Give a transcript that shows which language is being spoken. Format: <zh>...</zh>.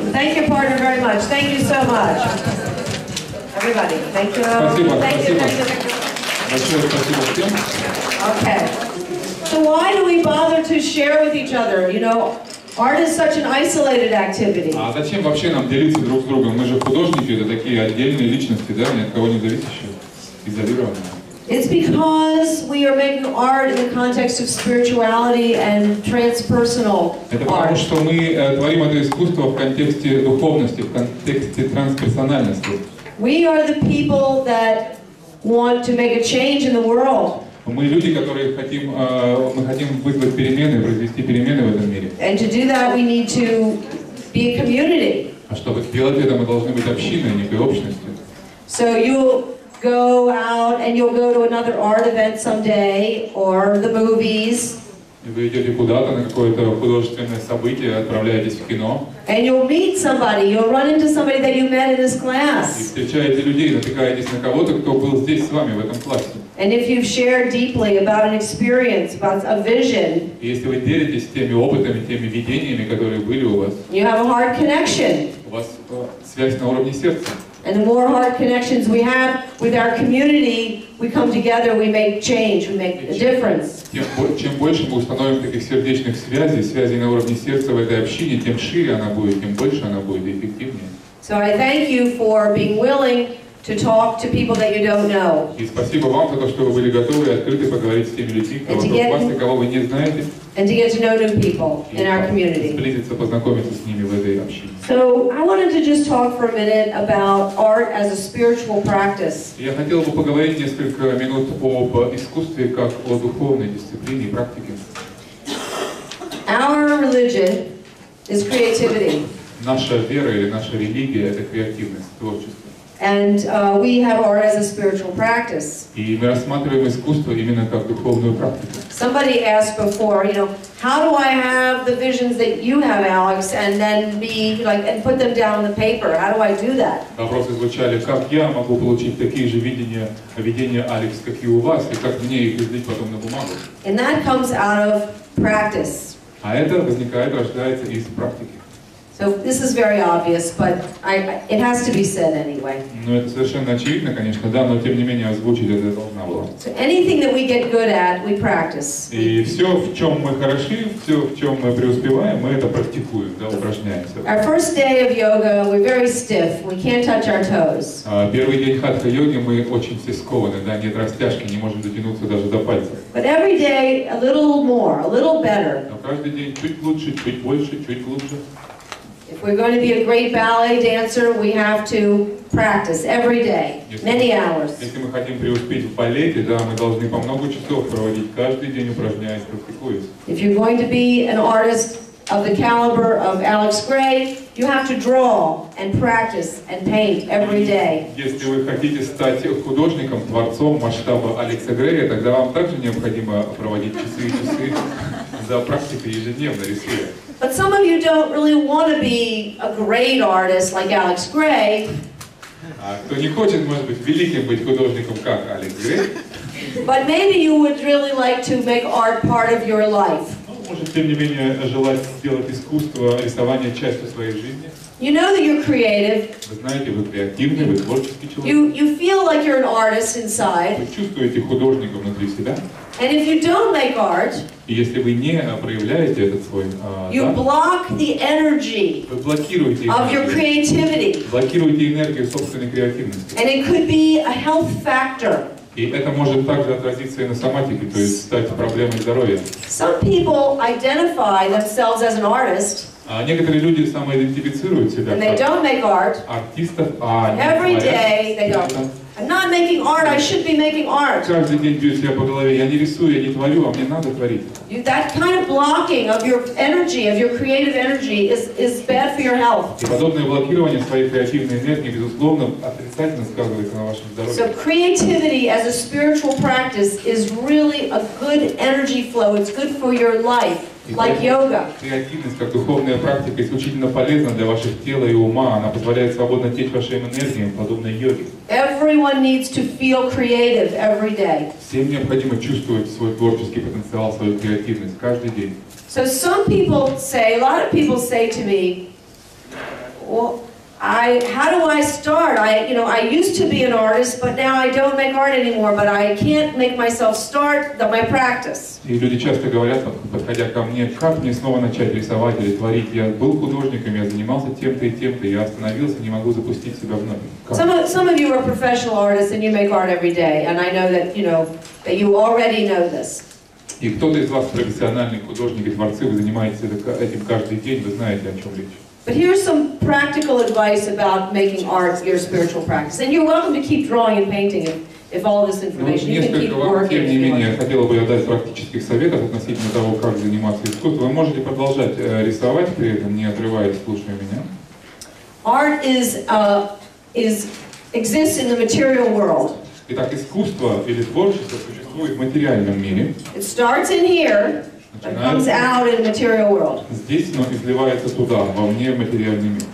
<en>Thank your partner very much. Thank you so much. Everybody, thank you.</en> <ru>Спасибо,</ru> <en>Thank you, thank you, thank you.</en> <ru>Большое спасибо всем.</ru> <en>Okay. So why do we bother to share with each other? You know, art is such an isolated activity.</en> <ru>А зачем вообще нам делиться друг с другом? Мы же художники, это такие отдельные личности, да, ни от кого не зависящие, изолированные.</ru> <en>It's because we are making art in the context of spirituality and transpersonal</en> <ru>Это потому,</ru> <en>art.</en> <ru>что мы творим это искусство в контексте духовности, в контексте трансперсональности.</ru> <en>We are the people that want to make a change in the world.</en> <ru>Мы люди, которые хотим вызвать перемены, произвести перемены в этом мире.</ru> <en>And to do that, we need to be a community.</en> <ru>А чтобы сделать это, мы должны быть общиной, некой общностью.</ru> <en>So you'll go out and you'll go to another art event someday, or the movies.</en> <ru>Вы идете куда-то на какое-то художественное событие, отправляетесь в кино.</ru> <en>And you'll meet somebody, you'll run into somebody that you met in this</en> <ru>И</ru> <en>class.</en> <ru>встречаете людей, натыкаетесь на кого-то, кто был здесь с вами в этом классе.</ru> <en>And if you've shared deeply about an experience, about a vision,</en> <ru>И если вы делитесь теми опытами, теми видениями, которые были у вас,</ru> <en>you have a heart connection.</en> <ru>у вас связь на уровне сердца.</ru> <en>And the more heart connections we have with our community, we come together, we make change, we make a difference.</en> <ru>Чем больше мы установим таких сердечных связей, связей на уровне сердца в этой общине, тем шире она будет, тем больше она будет и эффективнее.</ru> <en>So I thank you for being willing to talk to people that you don't know.</en> <ru>И спасибо вам за то, что вы были готовы и открыты поговорить с теми людьми, кого вокруг вас и кого вы не знаете.</ru> <en>And to get to know new people in our community.</en> <ru>Сблизиться, познакомиться с ними в этой общине.</ru> <en>So I wanted to just talk for a minute about art as a spiritual practice.</en> <ru>Я хотел бы поговорить несколько минут об искусстве как о духовной дисциплине и практике.</ru> <en>Our religion is creativity.</en> <ru>Наша вера или наша религия – это креативность, творчество.</ru> <en>And we have art as a spiritual practice.</en> <ru>И мы рассматриваем искусство именно как духовную практику.</ru> <en>Somebody asked before, you know, how do I have the visions that you have, Alex, and then be like and put them down on the paper? How do I do that?</en> <ru>Вопросы звучали, как я могу получить такие же видения Алекс, как и у вас, и как мне их излить потом на бумагу?</ru> <en>And that comes out of practice.</en> <ru>А это возникает, рождается из практики.</ru> <en>So So this is very obvious, but it has to be said anyway.</en> <ru>Ну, это совершенно очевидно, конечно, да, но тем не менее озвучить это должна была.</ru> <en>So anything that we get good at, we practice.</en> <ru>И все, в чем мы хороши, все, в чем мы преуспеваем, мы это практикуем, да, упражняемся.</ru> <en>Our first day of yoga, we're very stiff. We can't touch our toes.</en> <ru>Первый день хатха-йоги мы очень все скованы, да, нет растяжки, не можем дотянуться даже до пальцев.</ru> <en>But every day, a little more, a little better.</en> <ru>Но каждый день чуть лучше, чуть больше, чуть глубже.</ru> <en>If we're going to be a great ballet dancer, we have to practice every day, many hours.</en> <ru>Если мы хотим преуспеть в балете, да, мы должны по много часов проводить каждый день, упражняясь, практикуясь.</ru> <en>If you're going to be an artist of the caliber of Alex Gray, you have to draw and practice and paint every day.</en> <ru>Если вы хотите стать художником, творцом масштаба Алекса Грея, тогда вам также необходимо проводить часы и часы за практикой ежедневно рисуя.</ru> <en>But some of you don't really want to be a great artist like Alex Gray.</en> <ru>Кто не хочет, может быть, великим быть художником, как Алекс Грей.</ru> <en>But maybe you would really like to make art part of your life.</en> <ru>Может, тем не менее, желать сделать искусство, рисование частью своей жизни.</ru> <en>You know that you're creative.</en> <ru>Вы знаете, вы креативный, вы творческий человек.</ru> <en>You feel like you're an artist inside.</en> <ru>Вы чувствуете художника внутри себя.</ru> <en>And if you don't make art,</en> <ru>и если вы не проявляете этот свой</ru> <en>you block the energy</en> <ru>вы блокируете</ru> <en>of your creativity.</en> <ru>Блокируете энергию собственной креативности.</ru> <en>And it could be a health factor.</en> <ru>И это может также отразиться и на соматике, то есть стать проблемой здоровья.</ru> <en>Some people identify themselves as an artist.</en> <ru>Некоторые люди самоидентифицируют себя как артистов,</ru> <en>Every day they go, I'm not making art, I should be making art.</en> <ru>Каждый день бьют себя по голове, я не рисую, я не творю, а мне надо творить.</ru> <en>That kind of blocking of your energy, of your creative energy, is bad for your health.</en> <ru>И подобное блокирование своей креативной энергии, безусловно, отрицательно сказывается на вашем здоровье.</ru> <en>So creativity as a spiritual practice is really a good energy flow. It's good for your life. Like yoga.</en> <ru>Креативность как духовная практика исключительно полезна для ваших тела и ума. Она позволяет свободно течь вашим энергиям, подобно йоге.</ru> <en>Everyone needs to feel creative every day.</en> <ru>Всем необходимо чувствовать свой творческий потенциал, свою креативность каждый день.</ru> <en>So some people say, a lot of people say to me, well, how do I start? I used to be an artist, but now I don't make art anymore, but I can't make myself start my practice.</en> <ru>И люди часто говорят, подходя ко мне, как мне снова начать рисовать или творить? Я был художником, я занимался тем-то и тем-то, я остановился, не могу запустить себя вновь.</ru> <en>Some of you are professional artists and you make art every day, and I know that you already know this.</en> <ru>И кто-то из вас профессиональный художник и творцы, вы занимаетесь этим каждый день, вы знаете, о чем речь.</ru> <en>But here's some practical advice about making art your spiritual practice. And you're welcome to keep drawing and painting if all this information. You can keep working.</en> <ru>Тем не менее, хотела бы я дать практических советов относительно того, как заниматься искусством. Вы можете продолжать рисовать при этом, не отрываясь, слушая меня.</ru> <en>Art exists in the material world.</en> <ru>Итак, искусство или творчество существует в материальном мире.</ru> <en>It starts in here. It comes out in the material world.</en> <ru>Здесь оно изливается туда, вовне в материальный мир.</ru>